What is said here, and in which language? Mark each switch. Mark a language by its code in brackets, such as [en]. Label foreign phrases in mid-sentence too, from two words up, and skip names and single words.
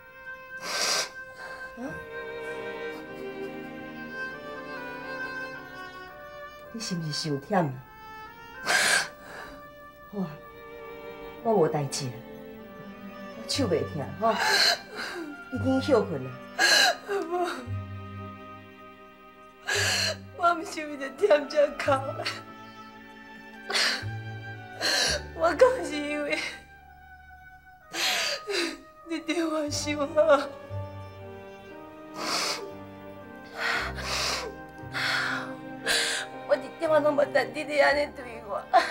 [nan] 啊？你是毋是伤忝啊？好啊。我无代志啦，我手袂疼吼，你紧休困啦。我毋是为着忝才哭的，我讲是因为你对我伤好。我一点仔拢无值得你安尼对我。